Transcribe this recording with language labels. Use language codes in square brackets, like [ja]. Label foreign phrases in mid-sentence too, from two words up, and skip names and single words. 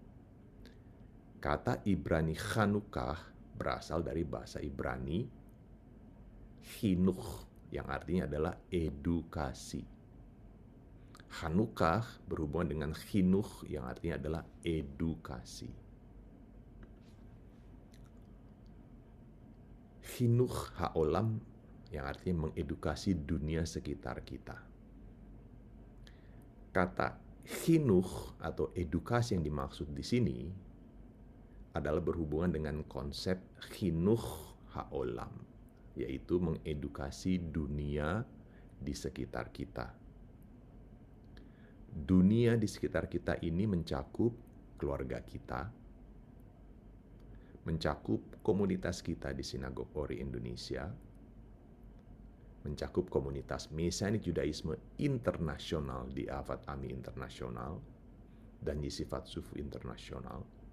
[id] Kata Ibrani Chanukah berasal dari bahasa Ibrani chinuch, yang artinya adalah edukasi. Chanukah berhubungan dengan chinuch, yang artinya adalah edukasi. [he] חינוך העולם, [id] yang artinya mengedukasi dunia sekitar kita. Kata chinuch atau edukasi yang dimaksud di sini adalah berhubungan dengan konsep [he] חינוך העולם, [id] yaitu mengedukasi dunia di sekitar kita. Dunia di sekitar kita ini mencakup keluarga kita, mencakup komunitas kita di Sinagog Ori Indonesia, mencakup komunitas Mesianik Judaisme Internasional di Avad Ami Internasional dan Yesifat Sufu Internasional,